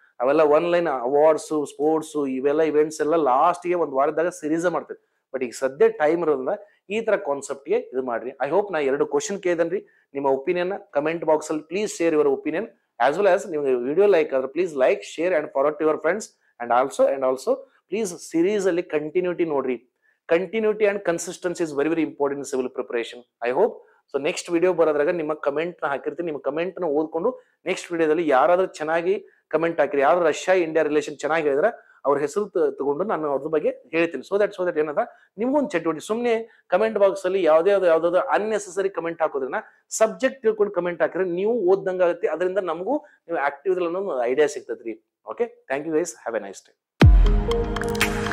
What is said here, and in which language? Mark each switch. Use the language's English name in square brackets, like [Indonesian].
[Kannada] ಅವೆಲ್ಲ one line awards, sports, ಇವೆಲ್ಲ events ಎಲ್ಲ ಲಾಸ್ಟ್ ಗೆ ಒಂದ್ ವಾರದಾಗ ಸೀರೀಸ್ ಮಾಡ್ತೇವೆ. ಬಟ್ ಈಗ ಸದ್ಯ ಟೈಮ್ ಇರೋದ್ರಿಂದ ಈ ತರ ಕಾನ್ಸೆಪ್ಟ್ ಗೆ ಇದು ಮಾಡ್ರಿ. ಐ ಹೋಪ್ ನಾ 2 ಕ್ವಶನ್ ಕೇಳಿದನ್ರಿ. [English] ನಿಮ್ಮ opinion comment box ಅಲ್ಲಿ please share your opinion. As well as ನಿಮ್ಗೆ video like ಆದ್ರೆ please like, share and forward to your friends. And also please series ಅಲ್ಲಿ continuity ನೋಡ್ರಿ. Continuity and consistency is very important in civil preparation. I hope so. [Kannada] Next video ಬರೋದ್ರಾಗ ನಿಮ್ಮ comment ನ ಹಾಕಿರ್ತೀನಿ. ನಿಮ್ಮ comment ನ ಓದ್ಕೊಂಡು next ವಿಡಿಯೋದಲ್ಲಿ ಯಾರಾದ್ರೂ ಚೆನ್ನಾಗಿ ಕಮೆಂಟ್ ಹಾಕಿರಿ, ಯಾರು ರಷ್ಯಾ ಇಂಡಿಯಾ ರಿಲೇಷನ್ ಚೆನ್ನಾಗಿ ಹೇಳಿದ್ರೆ ಅವ್ರ ಹೆಸರು ತಗೊಂಡು ನಾನು ಅವ್ರ ಬಗ್ಗೆ ಹೇಳ್ತೀನಿ. ಸೊ ದಟ್ ಏನದ ನಿಮ್ಗೊಂದು ಚಟುವಟಿಕೆ. ಸುಮ್ಮನೆ ಕಮೆಂಟ್ ಬಾಕ್ಸ್ ಅಲ್ಲಿ ಯಾವ್ದಾದ್ರು ಅನ್ನೆಸೆಸರಿ ಕಮೆಂಟ್ ಹಾಕೋದ್ರಿಂದ ಸಬ್ಜೆಕ್ಟ್ ತಿಳ್ಕೊಂಡು ಕಮೆಂಟ್ ಹಾಕಿದ್ರೆ ನೀವು ಓದ್ದಂಗ ಆಗುತ್ತೆ. ಅದರಿಂದ ನಮಗೂ ನೀವು ಆಕ್ಟಿವ್ ಅನ್ನೋ ಐಡಿಯಾ ಸಿಗ್ತದ್ರಿ. [English] Okay, thank you guys. Have a nice day.